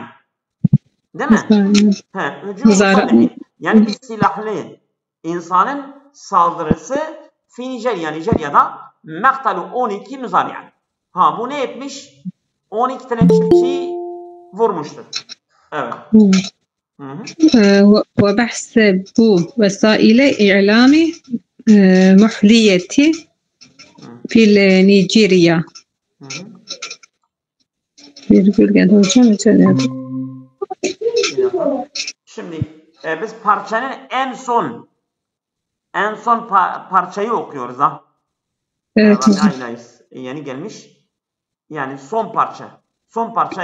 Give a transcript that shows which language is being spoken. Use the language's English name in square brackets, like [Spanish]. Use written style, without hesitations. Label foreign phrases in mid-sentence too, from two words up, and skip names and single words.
[Turkish] Değil mi? [Arabic] هجوم مسلحين. [Turkish] Yani bir silahlı insanın saldırısı fi Nijerya'da [Arabic] مقتل 12 مزارعا. [Turkish] Ha bu ne etmiş? 12 tane çiftçiyi vurmuştur. Evet. [Arabic] وبحسب وسائل إعلام محلية في نيجيريا. [Turkish] Şimdi biz parçanın en son parçayı okuyoruz ha. Evet. Yeni gelmiş. Yani son parça. Son parça.